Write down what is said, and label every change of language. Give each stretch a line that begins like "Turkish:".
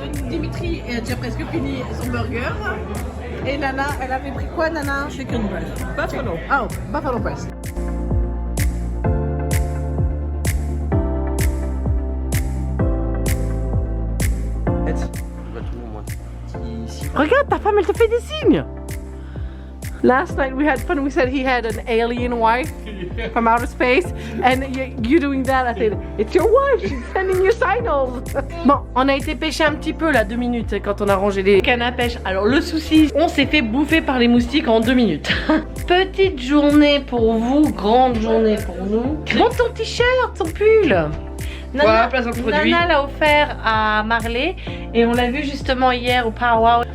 French: Dimitri a déjà presque fini son burger. Et Nana, elle avait pris quoi, Nana?
English: Chicken breast. Buffalo. Oh, buffalo breast.
French: Regarde, ta femme, elle te fait des signes.
English: Last night we had fun. We said he had an alien wife from outer space, and you doing that. I said, it's your wife. She's sending you signals.
French: Bon, on a été pêcher un petit peu là, 2 minutes quand on a rangé les cannes à pêche. Alors le souci, on s'est fait bouffer par les moustiques en 2 minutes. Petite journée pour vous, grande journée pour nous. Montre ton t-shirt, ton pull. Nana, Nana l'a offert à Marley et on l'a vu justement hier au Powwow.